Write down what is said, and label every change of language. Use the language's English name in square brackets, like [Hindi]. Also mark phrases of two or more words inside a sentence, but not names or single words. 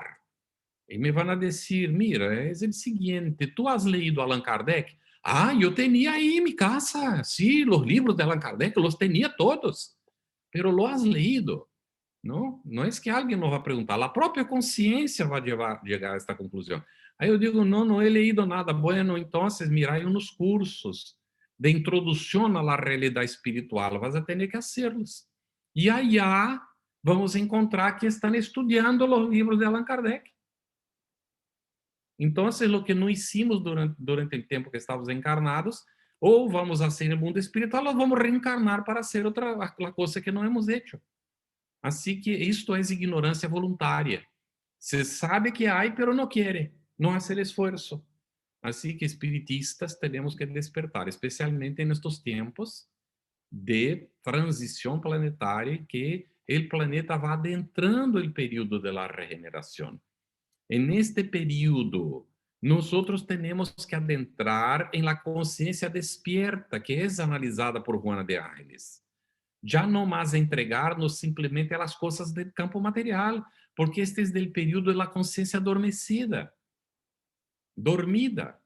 [Spanish] Y me van a decir, mira, es el siguiente, ¿tú has leído Allan Kardec? Ah, yo tenía ahí en mi casa, sí, los libros de Allan Kardec, los tenía todos, pero lo has leído, ¿no? No es que alguien nos va a preguntar, la propia conciencia va a llegar a esta conclusión. [Portuguese] Aí eu digo, no, no he leído nada. Bueno, entonces, mira, hay unos cursos de introducción a la realidad espiritual, vas a tener que hacerlos. Y allá vamos a encontrar que están estudiando los libros de Allan Kardec. Então, [Spanish] lo que [Portuguese] não hicimos durante o tempo que estávamos encarnados, ou vamos a ser no mundo espiritual, ou vamos reencarnar para ser outra coisa que não [Spanish] hemos hecho. [Portuguese] Assim que isto é ignorância voluntária. Se sabe que há, pero não quer, não [Spanish] hace el [Portuguese] esforço. Assim que espiritistas temos que despertar, especialmente nestes tempos de transição planetária, que o planeta vai adentrando o período da regeneração. [Spanish] En este periodo, nosotros tenemos que adentrar en la conciencia despierta, que es analizada por Juana de Ángeles. ya no más entregarnos simplemente a las cosas del campo material, porque este es del periodo de la conciencia adormecida, dormida.